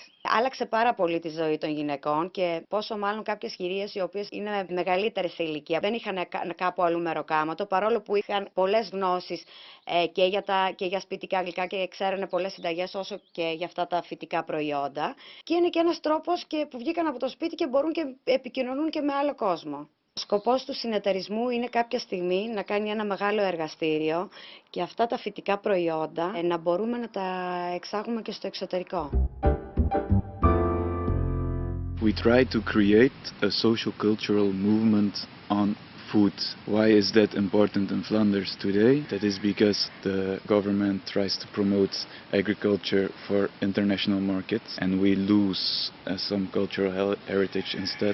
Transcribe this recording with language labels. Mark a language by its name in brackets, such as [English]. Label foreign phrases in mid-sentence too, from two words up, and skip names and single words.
[Greek] Άλλαξε πάρα πολύ τη ζωή των γυναικών και πόσο μάλλον κάποιες κυρίες οι οποίες είναι μεγαλύτερες σε ηλικία δεν είχαν κάπου αλλού μεροκάματο, παρόλο που είχαν πολλές γνώσεις και για σπιτικά γλυκά και ξέρανε πολλές συνταγές όσο και για αυτά τα φυτικά προϊόντα. Και είναι και ένας τρόπος που βγήκαν από το σπίτι και μπορούν και επικοινωνούν και με άλλο κόσμο. Ο σκοπός του συνεταιρισμού είναι κάποια στιγμή να κάνει ένα μεγάλο εργαστήριο και αυτά τα φυτικά προϊόντα να μπορούμε να τα εξάγουμε και στο εξωτερικό. [English] We try to create a social-cultural movement on food. Why is that important in Flanders today? That is because the government tries to promote agriculture for international markets and we lose some cultural heritage instead.